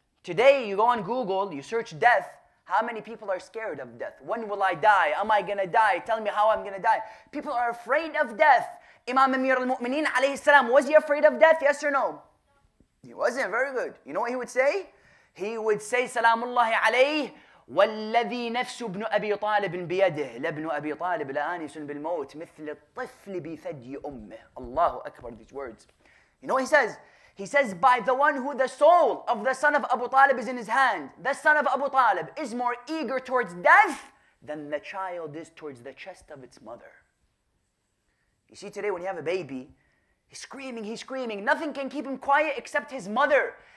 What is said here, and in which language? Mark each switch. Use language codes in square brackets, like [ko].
[en] Today you go on Google, you search death. How many people are scared of death? When will I die? Am I going to die? Tell me how I'm going to die. People are afraid of death. Imam Amir al-Mu'mineen alayhi salam, was he afraid of death? Yes or no? He wasn't. Very good. You know what he would say? He would say, [ar] Salamullahi alayhi, والذي نفس ابن أبي طالب بيده لابن أبي طالب لآنس بالموت مثل الطفل بثدي أمه. [en] Allahu Akbar, these words. You know what he says? He says, by the one who the soul of the son of Abu Talib is in his hand, the son of Abu Talib is more eager towards death than the child is towards the chest of its mother. You see today when you have a baby, he's screaming. Nothing can keep him quiet except his mother.